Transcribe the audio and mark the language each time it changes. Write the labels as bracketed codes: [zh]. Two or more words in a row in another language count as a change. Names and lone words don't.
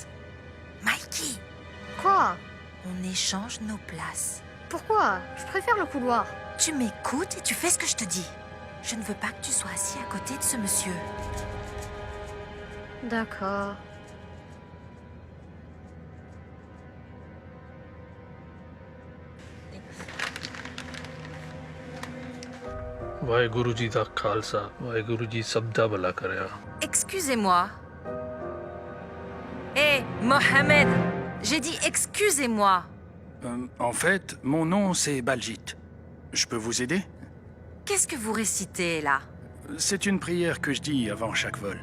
[fr] Mikey, Quoi? on échange nos places. Pourquoi? Je préfère le couloir. Tu m'écoutes et tu fais ce que je te dis. Je ne veux pas que tu sois assis à côté de ce monsieur. D'accord. [pa] ਵਾਹਿਗੁਰੂ ਜੀ ਦਾ ਖਾਲਸਾ ਵਾਹਿਗੁਰੂ ਜੀ ਸਭ ਦਾ ਭਲਾ ਕਰਿਆ [fr] Excusez-moi. Hé, Mohamed, j'ai dit excusez-moi. En fait, mon nom c'est Baljit. Je peux vous aider? Qu'est-ce que vous récitez là? C'est une prière que je dis avant chaque vol.